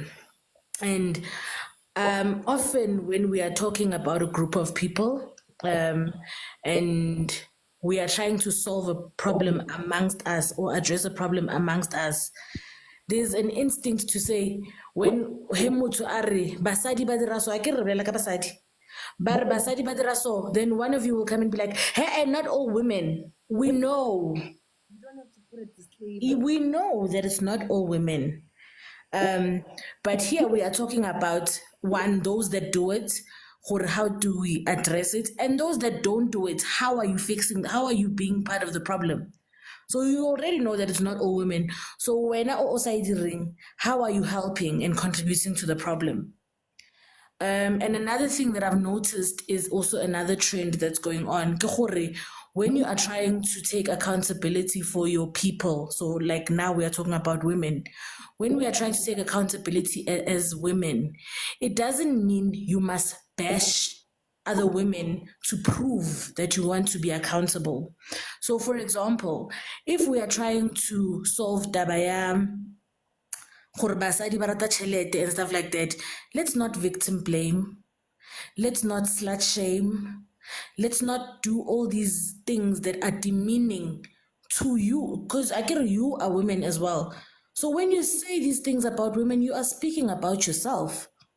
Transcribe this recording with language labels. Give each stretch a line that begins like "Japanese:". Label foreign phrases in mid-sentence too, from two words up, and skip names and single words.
English: And often when we are talking about a group of people, and we are trying to solve a problem amongst us or address a problem amongst us, there's an instinct to say, when
Northern Sotho: he motho a re basadi ba dira so, a ke re bolela ka basadi ba re basadi ba dira so,
English: then one of you will come and be like, hey, not all women. We know that it's not all women. But here we are talking about one, those that do it, or how do we address it? And those that don't do it, how are you fixing, how are you being part of the problem? So you already know that it's not all women. So when how are you helping and contributing to the problem? And another thing that I've noticed is also another trend that's going on.
Northern Sotho: Ke gore,
English: when you are trying to take accountability for your people, so like now we are talking about women, when we are trying to take accountability as women, it doesn't mean you must bash other women to prove that you want to be accountable. So, for example, if we are trying to solve Dabaya,
Northern Sotho: gore basadi ba rata tšhelete
English: and stuff like that, let's not victim blame, let's not slut shame, let's not do all these things that are demeaning to you, because I get you are women as well. So when you say these things about women, you are speaking about yourself.